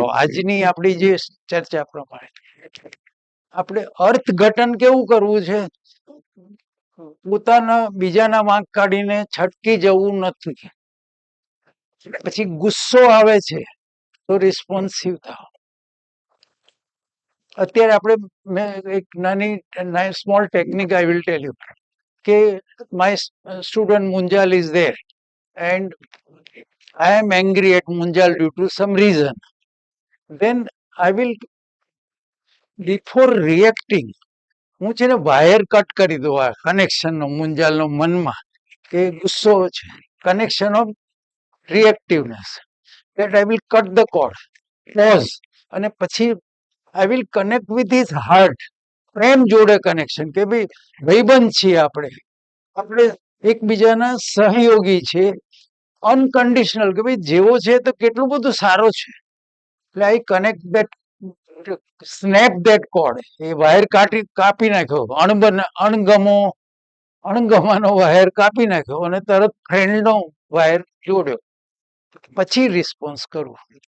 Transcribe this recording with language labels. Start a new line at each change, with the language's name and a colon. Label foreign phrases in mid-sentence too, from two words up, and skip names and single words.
Gujarati: આજની આપણી જે ચર્ચા પ્રમાણે આપણે અર્થઘટન કેવું કરવું છે, પોતાના બીજાના વાંક કાઢીને છટકી જવું નથી. પછી ગુસ્સો આવે છે તો રિસ્પોન્સિવ થાવ. અત્યારે આપણે મેં એક નાની સ્મોલ ટેકનિક
English: I will tell you કે my student Munjal is there and I am angry at Munjal due to some reason, then I will, before reacting,
Gujarati: હું છે ને
English: wire cut
Gujarati: કરી દઉં આ કનેક્શનનો, મુંજાલનો મનમાં કે ગુસ્સો છે,
English: connection of reactiveness, that I will cut the cord, pause,
Gujarati: અને પછી
English: I will connect with his heart,
Gujarati: પ્રેમ જોડે કનેક્શન, કે ભાઈ ભાઈબંધ છીએ આપણે એકબીજાના સહયોગી છે, અનકન્ડિશનલ, કે ભાઈ જેવો છે તો કેટલું બધું સારો છે. એટલે
English: I connect that, snap that cord,
Gujarati: એ વાયર કાપી નાખ્યો, અણગમો અણગમાનો વાયર કાપી નાખ્યો અને તરત ફ્રેન્ડનો વાયર જોડ્યો, પછી રિસ્પોન્સ કરવો.